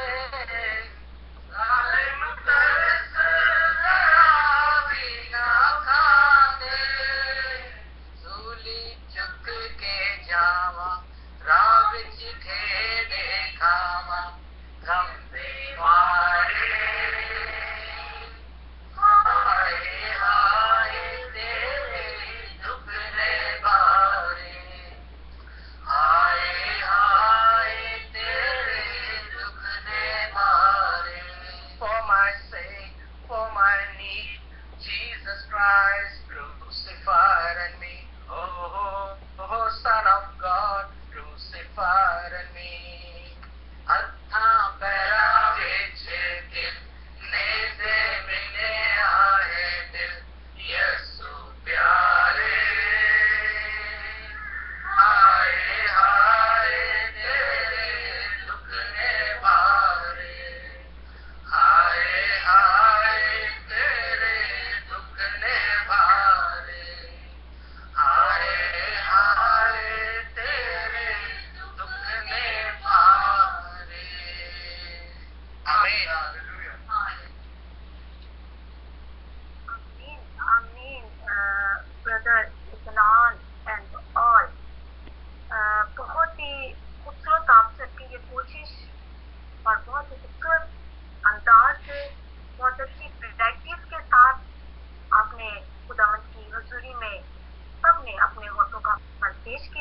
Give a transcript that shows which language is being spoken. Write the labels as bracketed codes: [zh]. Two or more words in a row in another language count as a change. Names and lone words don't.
[pa] ਜ਼ਾਲਿਮ ਦਰਦ ਜ਼ਰਾ ਭੀ ਨਾ ਖਾਂਦੇ, ਸੂਲੀ ਚੁੱਕ ਕੇ ਜਾਵਾਂ, ਰਾਹ ਵਿੱਚ ਖੇਦੇ ਖਾਵਾਂ, ਗ਼ਮ ਦੇ ਮਾਰੇ, ਹਾਏ ਹਾਏ ਤੇਰੇ ਦੁੱਖ ਨੇ ਭਾਰੇ, ਹਾਏ ਹਾਏ ਤੇਰੇ ਦੁੱਖ ਨੇ ਭਾਰੇ. [en] For my sake, for my need, Jesus Christ crucified in me. Oh, Son of God, crucified in me. [pa] ਹੱਥਾਂ ਪੈਰਾਂ ਵਿੱਚ ਦਿਲ, ਨੇਜ਼ੇ ਮਿਲੇ ਆਏ ਦਿਲ, ਯਸੂ ਪਿਆਰੇ, ਹਾਏ ਹਾਏ ਤੇਰੇ ਦੁੱਖ ਨੇ ਭਾਰੇ, ਹਾਏ ਹਾਏ ਤੇਰੇ ਦੁੱਖ ਨੇ ਭਾਰੇ, ਹਾਏ ਹਾਏ ਤੇਰੇ ਦੁੱਖ ਨੇ ਭਾਰੇ. आमीन. [en] Amen, brother Isnan and all. [hi] बहुत ही खूबसूरत आप सबकी ये कोशिश और बहुत ही खूबसूरत अंदाज से, बहुत अच्छी प्रैक्टिस के साथ आपने खुदावंद की हुजूरी में सबने अपने होठों का फल पेश किया.